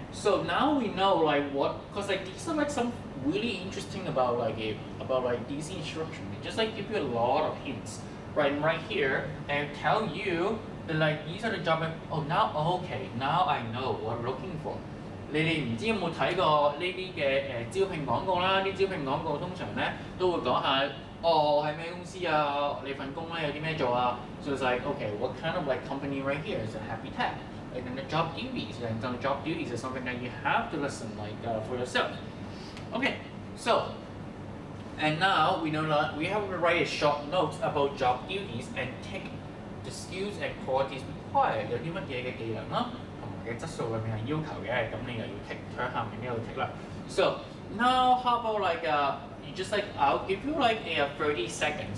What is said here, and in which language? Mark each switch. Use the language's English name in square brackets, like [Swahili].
[English] So now we know like what, cause like these are like some really interesting about like these instructions. They just like give you a lot of hints right here and tell you that like these are the job. Oh now okay, now I know what I'm looking for. [Cantonese] 你哋唔知有冇睇過呢啲嘅招聘廣告啦？啲招聘廣告通常咧都會講下，哦係咩公司啊？你份工咧有啲咩做啊？ [English] So it's like okay, what kind of like company right here is a happy tech? And then the job duties, and the job duties is something that you have to listen like for yourself. Okay, so and now we know that we have to write a short notes about job duties and tick the skills and qualities required. [Cantonese] 有啲乜嘢嘅技能啦？嘅質素裏面係要求嘅，咁你又要 tick 喺下面呢度 tick 啦。 [English] So now how about like you just like I'll give you like a 30 seconds.